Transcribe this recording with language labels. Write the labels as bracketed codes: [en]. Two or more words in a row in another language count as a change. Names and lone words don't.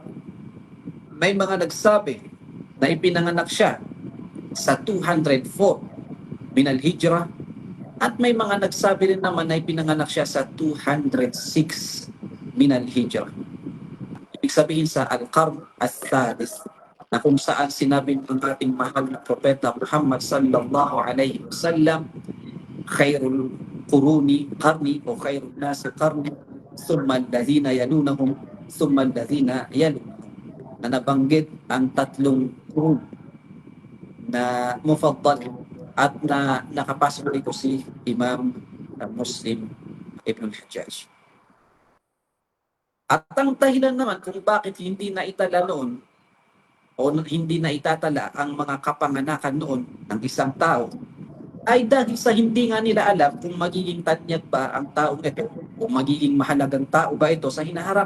[tl] May mga nagsabi na ipinanganak siya sa 204 [ar] من الهجرة. [tl] At may mga nagsabi rin naman na ipinanganak siya sa 206 [ar] من الهجرة. [tl] Ibig sabihin sa [ar] القرن الثالث, [tl] na kung saan sinabi ng ating mahal na propeta Muhammad [ar] صلى الله عليه وسلم, خير القرون قرني [tl] o [ar] خير الناس قرني ثم الذين يلونهم ثم الذين يلونهم, [tl] na nabanggit ang tatlong qurun na mufaddal at na nakapasok dito si Imam Muslim Ibn al-Hajjaj. At ang dahilan naman kung bakit hindi na itala noon o hindi na itatala ang mga kapanganakan noon ng isang tao ay dahil sa hindi nga nila alam kung magiging tanyag ba ang taong ito o magiging mahalagang tao ba ito sa hinaharap.